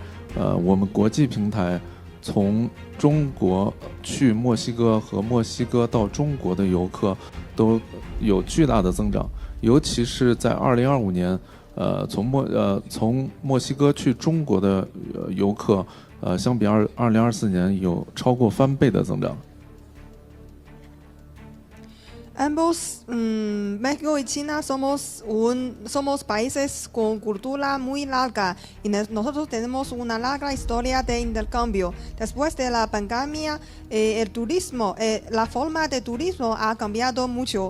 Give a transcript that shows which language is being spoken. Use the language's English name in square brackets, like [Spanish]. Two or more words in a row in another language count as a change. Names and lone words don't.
[Chinese] 我们国际平台从中国去墨西哥和墨西哥到中国的游客都有巨大的增长，尤其是在2025年，从墨西哥去中国的游客，相比2024年有超过翻倍的增长。 [Spanish] Ambos, México y China somos países con cultura muy larga y nosotros tenemos una larga historia de intercambio. Después de la pandemia, el turismo, la forma de turismo ha cambiado mucho.